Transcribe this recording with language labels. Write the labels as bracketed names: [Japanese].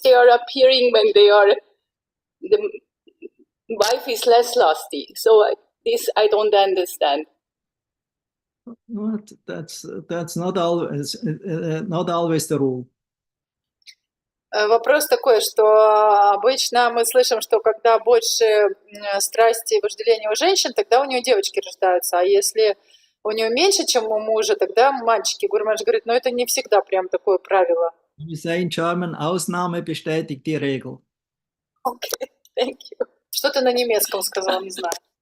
[English] They are appearing when the wife is less lusty. So this I don't understand. What? That's not always the rule. [Russian] Вопрос такой, что обычно мы слышим, что когда больше страсти и вожделения у женщин, тогда у нее девочки рождаются, а если у нее меньше, чем у мужа, тогда мальчики. Гурмаш говорит, но это не всегда прям такое правило. [English] We say in German, Ausnahme bestätigt die Regel. Okay, thank you. [Russian] Что ты на немецком сказал, не знаю.